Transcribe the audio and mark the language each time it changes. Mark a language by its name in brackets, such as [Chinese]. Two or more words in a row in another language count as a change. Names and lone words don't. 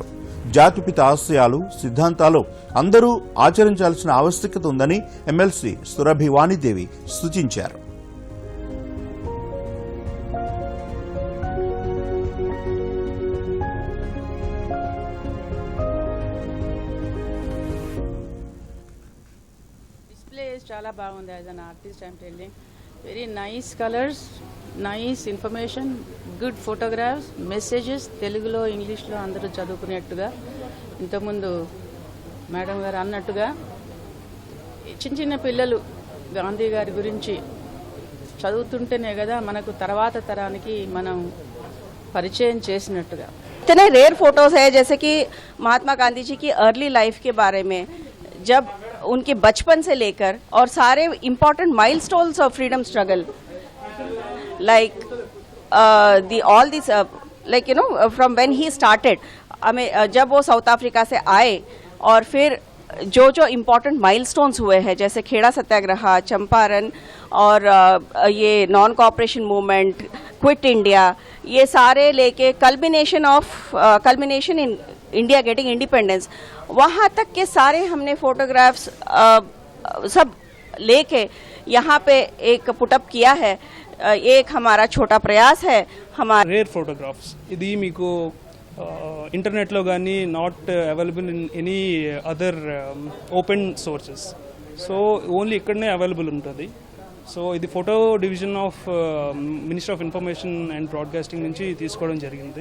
[Telugu] జాతిపిత ఆశయాలు, సిద్ధాంతాలు అందరూ ఆచరించాల్సిన ఆవశ్యకత ఉందని ఎమ్మెల్సీ సురభి వాణిదేవి సూచించారు. చాలా బాగుంది. [English] as an artist I'm telling, very nice colours, nice information, good photographs, messages [Telugu] తెలుగులో ఇంగ్లీష్లో అందరూ చదువుకునేట్టుగా. ఇంతకుముందు మేడం గారు అన్నట్టుగా చిన్న చిన్న పిల్లలు గాంధీ గారి గురించి చదువుతుంటేనే కదా మనకు తర్వాత తరానికి మనం పరిచయం చేసినట్టుగా. [Hindi] इतने [English] rare photos [Hindi] है जैसे कि महात्मा गांधी जी की [English] early life [Hindi] के बारे में, जब उनके बचपन से लेकर और [English] सारे important milestones of freedom struggle, like all this like you know from when he [Hindi] स्टार्टेड, जब वो साउथ अफ्रीका से आए और फिर जो जो [English] important milestones [Hindi] हुए हैं जैसे खेड़ा सत्याग्रह, चंपारण और ये [English] non cooperation movement, [Hindi] क्विट इंडिया, ये सारे लेके [English] culmination in India getting independence, [Hindi] वहाँ तक के सारे हमने फोटोग्राफ्स सब लेके यहाँ पे एक पुटअप किया है. एक हमारा छोटा प्रयास है. हमारा [English] rare photographs [Telugu] ఇది మీకు ఇంటర్నెట్లో కానీ [English] not available in any other open sources. so only [Telugu] ఇక్కడనే అవైలబుల్ ఉంటుంది. [English] సో ఇది photo division of minister of information and broadcasting [Telugu] నుంచి తీసుకోవడం జరిగింది.